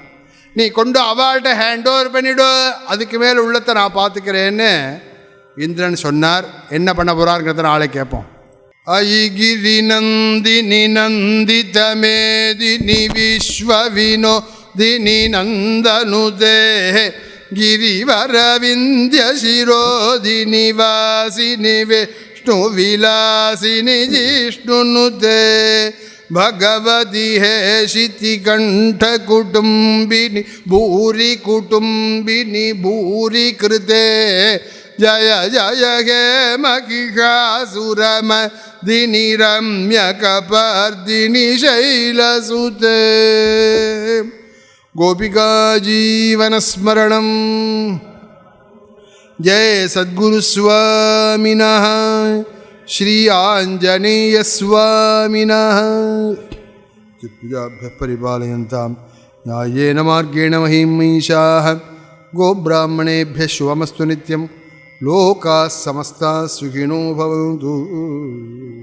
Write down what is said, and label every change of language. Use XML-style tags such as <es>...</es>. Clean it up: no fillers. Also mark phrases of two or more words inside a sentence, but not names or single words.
<ta>நீ கொண்டு அவள்கிட்ட</ta> <en>hand over</en> <ta>பண்ணிவிடு, அதுக்கு மேலே உள்ளத்தை நான் பார்த்துக்கிறேன்னு இந்திரன் சொன்னார். என்ன பண்ண போகிறாருங்கிறத நாளை கேட்போம்.</ta> <sa>अयिगिरि नन्दिनि नन्दित मेदिनि विश्वविनोदिनि नन्दनुते ಗಿರಿವರ ವಿಂಧ್ಯ ಶಿರೋಧಿನಿ ವಾಸಿನಿ ವಿಷ್ಣು ವಿಲಾಸಿನಿ ಜಿಷ್ಣುನುತೆ ಭಗವತಿ ಹೇ ಶಿತಿಕಂಠ ಕುಟುಂಬಿನಿ ಭೂರಿ ಕೃತೆ ಜಯ ಜಯ ಹೇ ಮಹಿಷಾಸುರಮರ್ದಿನಿ ರಮ್ಯ ಕಪರ್ದಿನಿ ಶೈಲಸುತೆ. गोपिका जीवन स्मरणं जय सद्गुरु स्वामिनः श्री आंजनेय स्वामिनः पूजाभ्यः परिपालयन्तां न्यायेन मार्गेण महीं महिषाः गोब्राह्मणेभ्यः शुभमस्तु नित्यं लोकाः समस्ताः सुखिनो भवन्तु.</sa>